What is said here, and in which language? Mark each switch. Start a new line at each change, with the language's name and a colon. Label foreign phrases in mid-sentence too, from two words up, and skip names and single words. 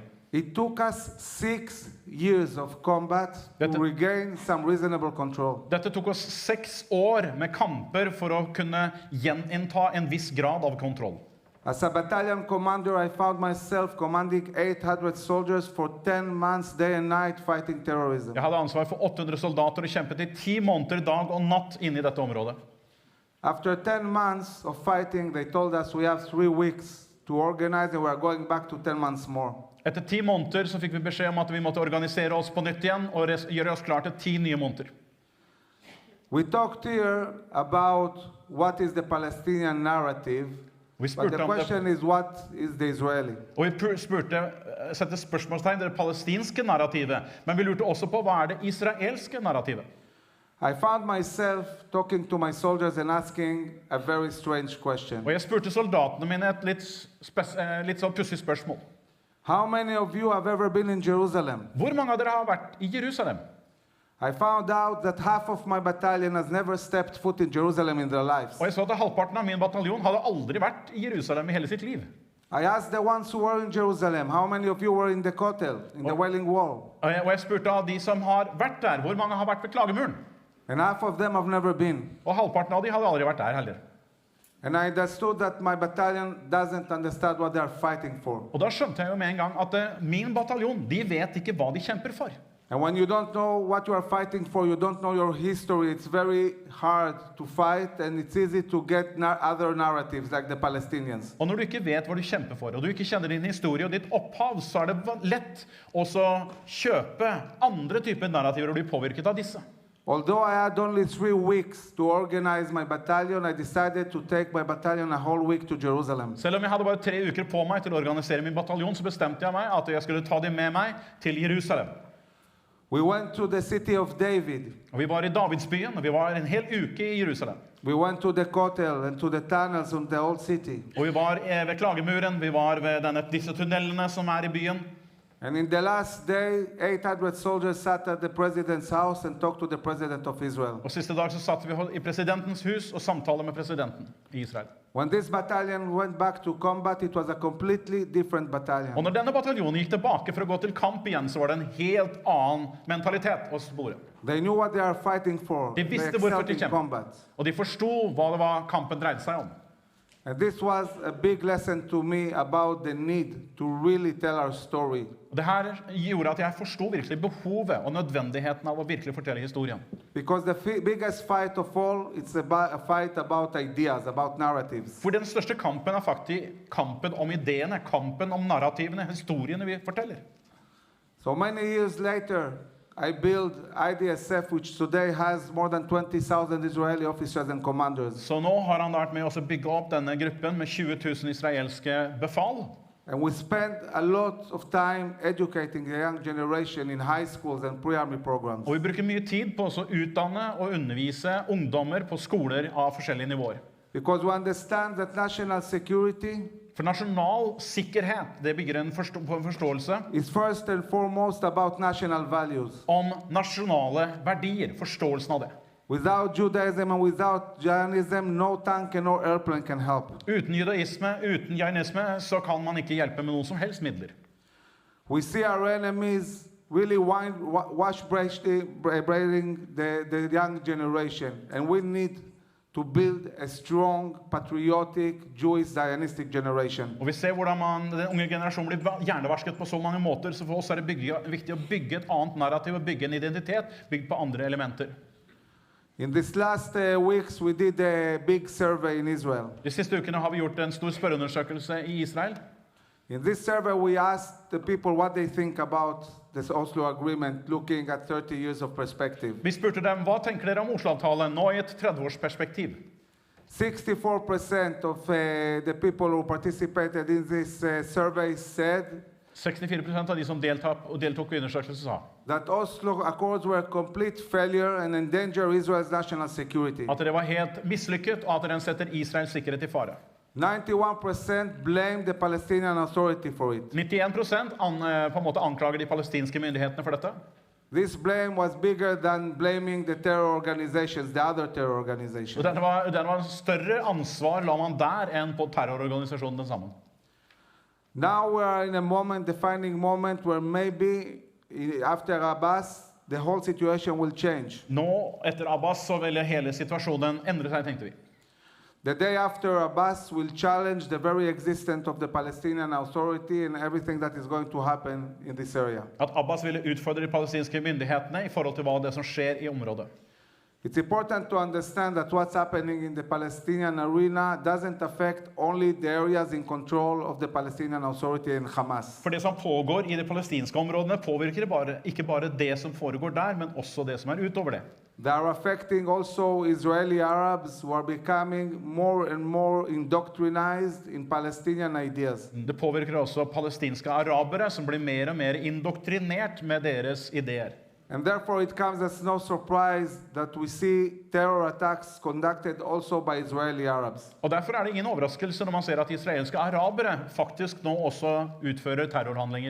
English: It took us 6 years of combat to regain some reasonable control.
Norwegian: Dette tok oss 6 år med kamper for å kunne gjeninnta en viss grad av kontroll.
English: As a battalion commander, I found myself commanding 800 soldiers for 10 months, day and night, fighting terrorism.
Norwegian: Jeg hadde ansvar for 800 soldater og kjempet i 10 måneder dag og natt inne i dette området.
English: After 10 months of fighting, they told us we have 3 weeks to organize and we are going back to 10 months more.
Norwegian: Etter 10 måneder så fikk vi beskjed om at vi måtte organisere oss på nytt igjen og gjøre oss klar til 10 nye måneder.
English: We talked here about what is the Palestinian narrative. But the question is, what is the Israeli?
Norwegian: Og vi spurte sette spørsmålstegn det palestinske narrativet, men vi lurte også på hva det israelske narrativet.
English: I found myself talking to my soldiers and asking a very strange question.
Norwegian: Og jeg spurte soldatene mine et litt sånn pussig spørsmål.
English: How many of you have ever been in Jerusalem?
Norwegian: Hvor mange av dere har vært i Jerusalem?
English: I found out that half of my battalion has never stepped foot in Jerusalem in their lives.
Norwegian: Og jeg så at halvparten av min bataljon hadde aldri vært i Jerusalem i hele sitt liv.
English: I asked the ones who were in Jerusalem, how many of you were in the Kotel, in the Wailing Wall?
Norwegian: Og jeg spurte av de som har vært der, hvor mange har vært ved Klagemuren?
English: And half of them have never been.
Norwegian: Og halvparten av de hadde aldri vært der heller.
English: And I understood that my battalion doesn't understand what they are fighting for.
Norwegian: Og da skjønte jeg jo med en gang at min bataljon, de vet ikke hva de kjemper for.
English: And when you don't know what you are fighting for, you don't know your history, it's very hard to fight and it's easy to get other narratives like the Palestinians.
Norwegian: Og når du ikke vet hva du kjemper for, og du ikke kjenner din historie og ditt opphav, så det lett også kjøpe andre typer narrativer og bli påvirket av disse.
English: Although I had only 3 weeks to organize my battalion, I decided to take my battalion a whole week to Jerusalem.
Norwegian: Selv om jeg hadde bare 3 uker på meg til å organisere min bataljon, så bestemte jeg meg at jeg skulle ta dem med meg til Jerusalem.
English: We went to the city of David.
Norwegian: Og vi var i Davidsbyen, og vi var en hel uke i Jerusalem.
English: We went to the Kotel and to the tunnels in the old city.
Norwegian: Og vi var ved Klagemuren, vi var ved disse tunnelene som i byen.
English: And in the last day, 800 soldiers sat at the president's house and talked to the president of Israel.
Norwegian: Og siste dag så satt vi i presidentens hus og samtalte med presidenten i Israel.
English: When this battalion went back to combat, it was a completely different battalion.
Norwegian: Og når denne bataljonen gikk tilbake for å gå til kamp igjen, så var det en helt annen mentalitet å spore.
English: They knew what they are fighting for.
Norwegian: De
English: They
Norwegian: visste hvorfor
English: excelled
Norwegian: de
English: in
Norwegian: kjempet.
English: combat.
Norwegian: Og de forsto hva det var kampen dreide seg om.
English: And this was a big lesson to me about the need to really tell our story.
Norwegian: Og det her gjorde at jeg forsto virkelig behovet og nødvendigheten av å virkelig fortelle historien.
English: Because the biggest fight of all, it's a fight about ideas, about narratives.
Norwegian: For den største kampen faktisk kampen om ideene, kampen om narrativene, historiene vi forteller.
English: So many years later, I built ISDF, which today has more than 20,000 Israeli officers and commanders.
Norwegian: Så nå har han vært med å bygge opp denne gruppen med 20 000 israelske befal.
English: And we spent a lot of time educating the young generation in high schools and pre-army programs.
Norwegian: Og vi bruker mye tid på å utdanne og undervise ungdommer på skoler av forskjellige nivåer.
English: Because we understand that national security
Norwegian: For nasjonal sikkerhet, det bygger på en forståelse
English: is first and foremost about national values.
Norwegian: om nasjonale verdier, forståelsen av det.
English: Without Judaism and without Jainism, no tank and no airplane can help.
Norwegian: Uten judaisme, uten jainisme, så kan man ikke hjelpe med noen som helst midler.
English: We see our enemies really braiding the young generation, and we need to build a strong, patriotic, Jewish, Zionistic generation.
Norwegian: Og vi ser hvordan den unge generasjonen blir hjernevarsket på så mange måter, så for oss det viktig å bygge et annet narrativ og bygge en identitet, bygd på andre elementer.
English: In these last weeks, we did a big survey in Israel.
Norwegian: De siste ukene har vi gjort en stor spørreundersøkelse i Israel.
English: In this survey, we asked the people what they think about this Oslo Agreement, looking at 30 years of perspective.
Norwegian: Vi spurte dem, hva tenker dere om Oslo-avtalen nå i et 30-års perspektiv?
English: 64% of the people who participated in this survey said
Norwegian: 64% av de som deltok i undersøkelsen sa
English: that Oslo Accords were a complete failure and endanger Israel's national security.
Norwegian: at det var helt mislykket, og at den setter Israels sikkerhet i fare.
English: 91% blamed the Palestinian Authority for it.
Norwegian: 91% på en måte anklager de palestinske myndighetene for dette.
English: This blame was bigger than blaming the terror organizations, the other terror organizations.
Norwegian: Og den var større ansvar la man der enn på terrororganisasjonen den sammen.
English: Now we are in a moment, defining moment, where maybe after Abbas, the whole situation will change.
Norwegian: Nå, etter Abbas, så vil hele situasjonen endre seg, tenkte vi.
English: The day after Abbas will challenge the very existence of the Palestinian Authority and everything that is going to happen in this area.
Norwegian: At Abbas ville utfordre de palestinske myndighetene i forhold til hva det som skjer i området.
English: It's important to understand that what's happening in the Palestinian arena doesn't affect only the areas in control of the Palestinian Authority and Hamas.
Norwegian: For det som pågår i de palestinske områdene påvirker ikke bare det som foregår der, men også det som utover det.
English: They are affecting also Israeli Arabs who are becoming more and more indoctrinized in Palestinian ideas.
Norwegian: Det påvirker også palestinske arabere, som blir mer og mer indoktrinert med deres ideer.
English: And therefore it comes as no surprise that we see terror attacks conducted also by Israeli Arabs.
Norwegian: Og derfor er det ingen overraskelse når man ser at israelske arabere faktisk nå også utfører terrorhandlinger.